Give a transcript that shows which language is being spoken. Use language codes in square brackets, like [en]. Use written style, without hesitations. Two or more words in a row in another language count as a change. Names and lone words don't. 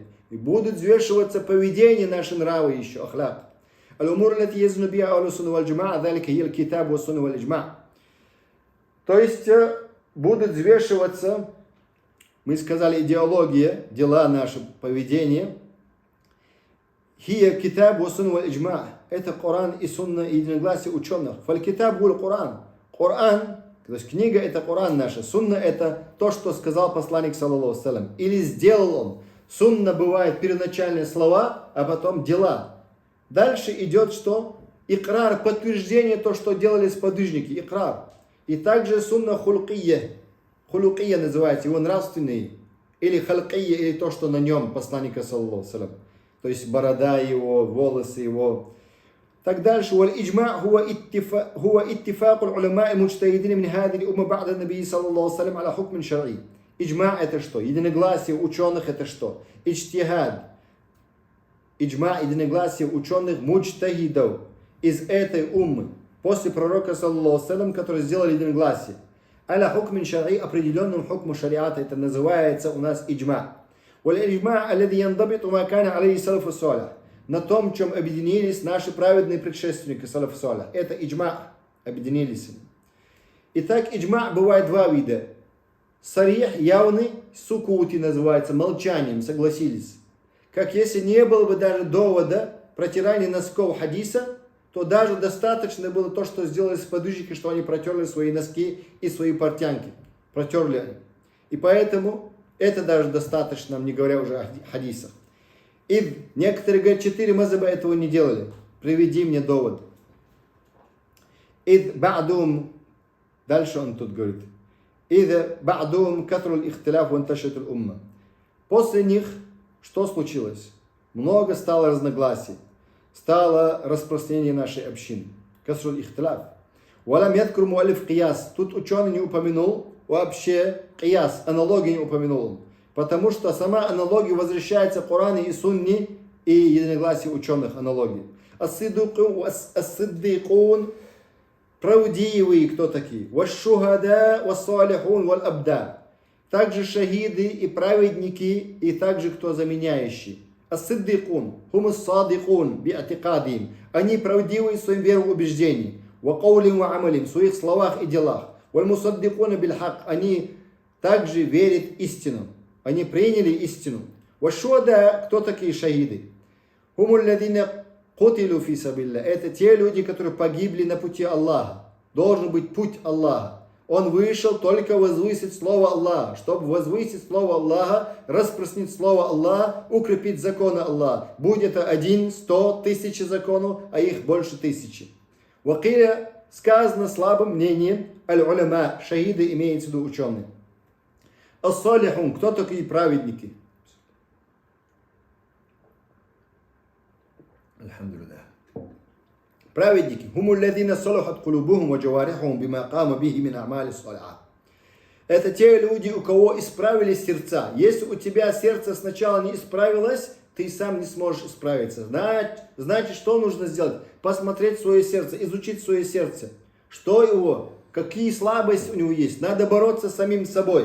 [ru] И будут взвешиваться поведение, наши нравы еще, ахляк. То есть будут взвешиваться, мы сказали, идеология, дела наши, поведение. [ar] هي كتاب وسنة والإجماع. [ru] Это Коран и сунна и единогласие ученых. [ar] فالكتاب هو القرآن. [ru] Коран, то есть книга это Коран наша. Сунна это то, что сказал посланник саллаллаху алейхи ва саллям. Или сделал он. Сунна бывает первоначальные слова, а потом дела. Дальше идет что? Икрар, подтверждение то, что делали сподвижники. Икрар. И также сунна хулкия. Хулукия называется, его нравственный. Или халкия, или то, что на нем посланника саллаллаху алейхи ва саллям. То есть борода его, волосы его. Так дальше. [ar] والإجماع هو اتفاق العلماء المجتهدين من هذه الأمة بعد النبي صلى الله عليه وسلم على حكم شرعي. [ru] Иджма это что? Единогласие ученых это что? Иджтихад. Иджма, единогласие ученых муджтахидов из этой уммы. После пророка саллаллаху алейхи ва саллям, которые сделали единогласие. [ar] على حكم شرعي, [ru] определенным хукму шариата, это называется у нас иджма. [ar] والإجماع الذي ينضبط ما كان عليه السلف الصالح. [ru] На том, чем объединились наши праведные предшественники [ar] سلف صالح. [ru] Это иджма, объединились. Итак, иджма бывает два вида. Сарих, явный, сукути называется, молчанием, согласились. Как если не было бы даже довода протирания носков хадиса, то даже достаточно было то, что сделали сподвижники, что они протерли свои носки и свои портянки. Протерли они. И поэтому это даже достаточно, не говоря уже о хадисах. И некоторые говорят, 4 мазаба этого не делали. Приведи мне довод. [ar] إذ بعدهم, [ru] дальше он тут говорит. [ar] إذ بعدهم كثر الاختلاف وانتشرت الأمة. [ru] После них что случилось? Много стало разногласий. Стало распространение нашей общины. [ar] كثر الاختلاف. ولم يذكر المؤلف القياس. [ru] Тут ученый не упомянул вообще кияс, аналогию не упомянул. Потому что сама аналогия возвращается в Коране и Сунне и единогласие ученых аналогий. Ас-сиддикун, правдивые кто такие? [ar] والشهداء والصالحون والأبدال. [ru] Также шахиды и праведники, и также кто заменяющий. [ar] الصديقون هم الصادقون باعتقادهم. [ru] Они правдивые в своем вероубеждении. [ar] وقولهم وعملهم, [ru] в своих словах и делах. [ar] والمصدقون بالحق. [ru] Они также верят истину. Они приняли истину. Вашуда, кто такие шахиды? [ar] هم الذين قتلوا في سبيل الله. [ru] Это те люди, которые погибли на пути Аллаха. Должен быть путь Аллаха. Он вышел только возвысить слово Аллаха. Чтобы возвысить слово Аллаха, распространить слово Аллаха, укрепить законы Аллаха. Будь это 1, 100, 1000 законов, а их больше 1000. Вакиля сказано слабым мнением аль-уляма. Шахиды имеется в виду ученые. Ас-салихун, кто такие праведники? Алхамдулиллах. [ar] Праведники. هم الذين صلحت قلوبهم وجوارحهم بما قاموا به من الأعمال الصالحة. [ru] Это те люди, у кого исправились сердца. Если у тебя сердце сначала не исправилось, ты сам не сможешь исправиться. Значит, что нужно сделать? Посмотреть свое сердце, изучить свое сердце. Что его, какие слабости у него есть. Надо бороться с самим собой.